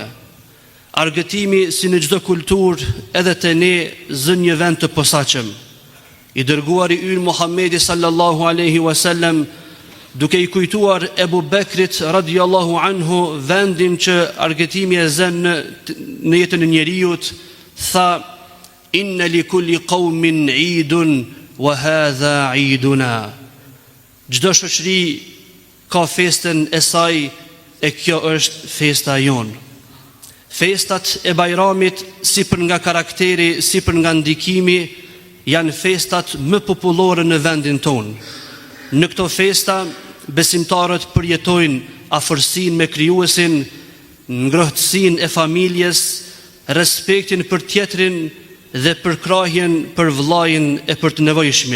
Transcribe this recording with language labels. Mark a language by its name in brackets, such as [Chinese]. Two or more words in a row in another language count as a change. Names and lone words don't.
[Albanian] Argëtimi, si në çdo kulturë, edhe te ne zën një vend të posaçëm. I dërguari ynë Muhamedi [Arabic] صلى الله عليه وسلم, [Albanian] duke i kujtuar Ebu Bekrit [Arabic] رضي الله عنه [Albanian] vendin që argëtimi e zën në jetën e njeriut, tha: [Arabic] إن لكل قوم عيد وهذا عيدنا. [Albanian] Çdo shoqëri ka festën e saj e kjo është festa jonë. Festat e Bayramit, si për nga karakteri, si për nga ndikimi, janë festat më popullore në vendin tonë. Në këto festa, besimtarët përjetojnë afërsinë me krijuesin, ngrohtësinë e familjes, respektin për tjetrin dhe përkrahjen për vëllain e për të nevojshmin.